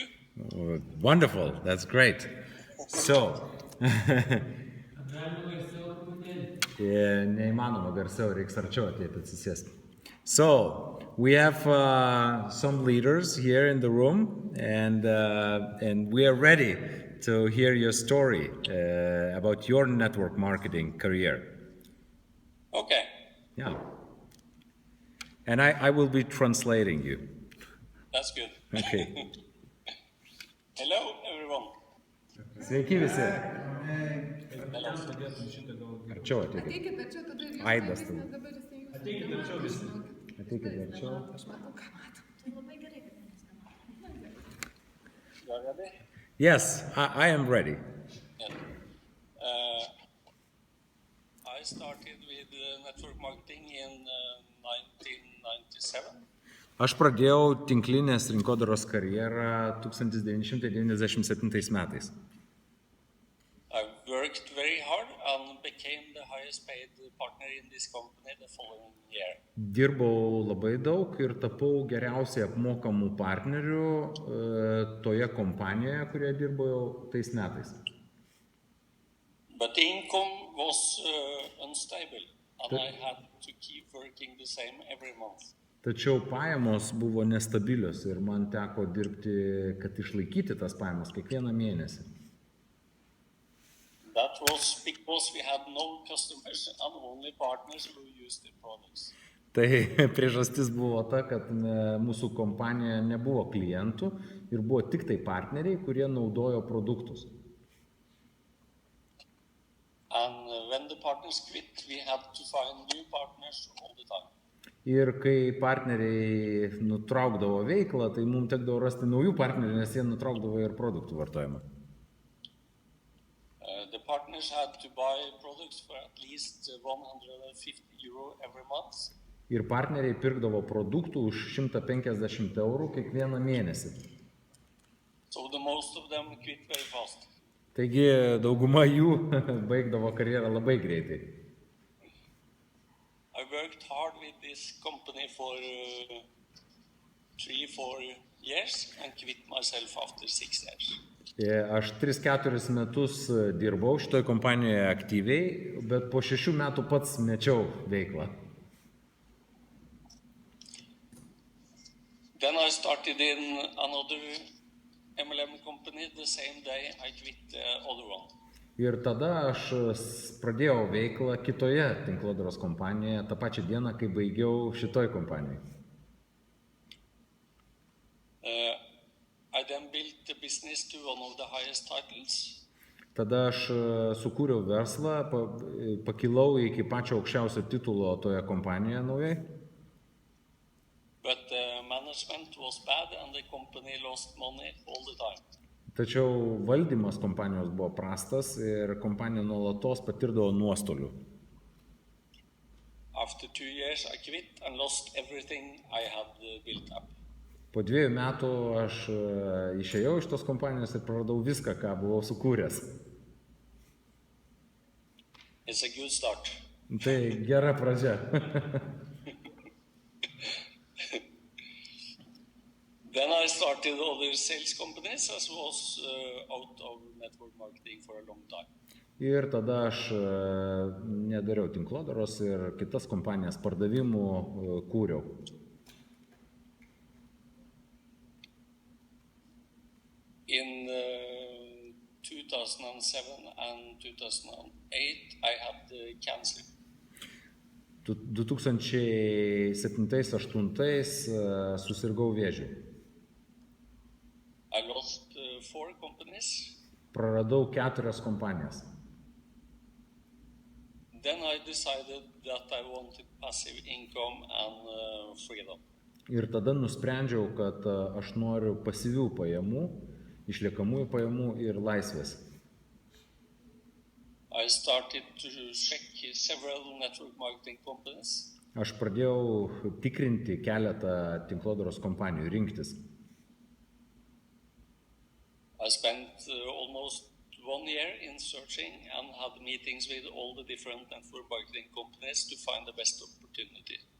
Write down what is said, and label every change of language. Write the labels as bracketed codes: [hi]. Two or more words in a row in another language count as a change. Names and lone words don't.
[en] Wonderful. That's great. So, [lt] neįmanoma garsiau, reiks arčiau atėti atsisėsti. [en] So, we have some leaders here in the room, and we are ready to hear your story about your network marketing career. Okay. Yeah. And I will be translating you. That's good. Okay. Hello, everyone. [lt] Sveiki visi. [en] Hello. [lt] Arčiau ateikit. Ateikit arčiau, tada ir jūs Aidas matys, tai. nes dabar jisai jūsų Ateikit arčiau visi. Ateikit arčiau. Aš matau, ką matom. [en] You are ready? Yes, I am ready. Yeah. I started with network marketing in 1997. [lt] Aš pradėjau tinklinės rinkodaros karjerą 1997 metais. [en] I worked very hard and became the highest paid partner in this company the following year. [lt] Dirbau labai daug ir tapau geriausiai apmokamų partnerių toje kompanijoje, kurioje dirbau tais metais. [en] But the income was unstable and I had to keep working the same every month. [lt] Tačiau pajamos buvo nestabilios ir man teko dirbti, kad išlaikyti tas pajamas kiekvieną mėnesį. [en] That was because we had no customers and only partners who used the products. [lt] Tai priežastis buvo ta, kad mūsų kompanijoje nebuvo klientų ir buvo tik tai partneriai, kurie naudojo produktus. [en] And when the partners quit, we had to find new partners all the time. [lt] Ir kai partneriai nutraukdavo veiklą, tai mums tekdavo rasti naujų partnerių, nes jie nutraukdavo ir produktų vartojimą. [en] The partners had to buy products for at least €150 every month. [lt] Ir partneriai pirkdavo produktų už 150 eurų kiekvieną mėnesį. [en] So the most of them quit very fast. [lt] Taigi dauguma jų baigdavo karjerą labai greitai. [en] I worked hard with this company for 3-4 years and quit myself after 6 years. [lt] Aš 3-4 metus dirbau šitoje kompanijoje aktyviai, bet po 6 metų pats mečiau veiklą. [en] Then I started in another MLM company the same day I quit the other one. [lt] Ir tada aš pradėjau veiklą kitoje tinklodaros kompanijoje tą pačią dieną, kai baigiau šitoj kompanijai. [en] I then built the business to one of the highest titles. [lt] Tada aš sukūriau verslą, pakilau iki pačio aukščiausio titulo toje kompanijoje naujai. [en] But the management was bad and the company lost money all the time. [lt] Tačiau valdymas kompanijos buvo prastas ir kompanija nuolatos patirdavo nuostolių. [en] After 2 years I quit and lost everything I had built up. [lt] Po 2 metų aš išėjau iš tos kompanijos ir praradau viską, ką buvau sukūręs. [en] It's a good start. [lt] Tai gera pradžia. [en] Then I started other sales companies as was out of network marketing for a long time. [lt] Ir tada aš nedariau tinklodaros ir kitas kompanijas pardavimų kūriau. [en] In 2007 and 2008 I had cancer. [lt] 2007-2008 susirgau vėžiu. [en] I lost 4 companies. [lt] Praradau 4 kompanijas. [en] Then I decided that I wanted passive income and freedom. [lt] Ir tada nusprendžiau, kad aš noriu pasyvių pajamų, išliekamųjų pajamų ir laisvės. [en] I started to check several network marketing companies. [lt] Aš pradėjau tikrinti keletą tinklodaros kompanijų, rinktis. [en] I spent almost 1 year in searching and had meetings with all the different network marketing companies to find the best opportunity.